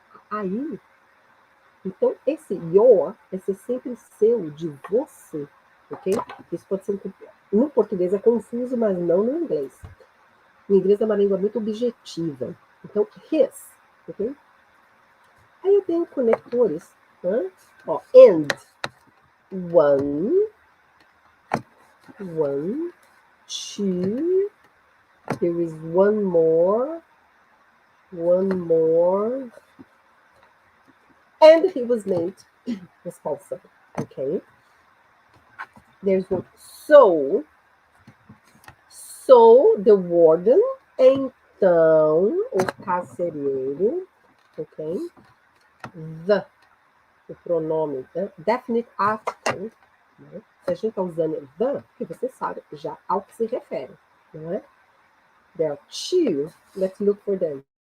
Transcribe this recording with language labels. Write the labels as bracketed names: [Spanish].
[Portuguese] Aí, então esse your vai ser sempre seu, de você, ok? Isso pode ser, no português é confuso, mas não no inglês. O inglês é uma língua muito objetiva. Então, his, ok? Aí eu tenho conectores, né? [English] Ó, and, one, two, there is one more, and he was made responsible, okay? There's one, so the warden, [Portuguese] então, o carcereiro, [English] ok? [Portuguese] O pronome, [English] definite article, [Portuguese] né? Se a gente está usando the, que você sabe já ao que se refere, não é? [English] There are two, let's look for them.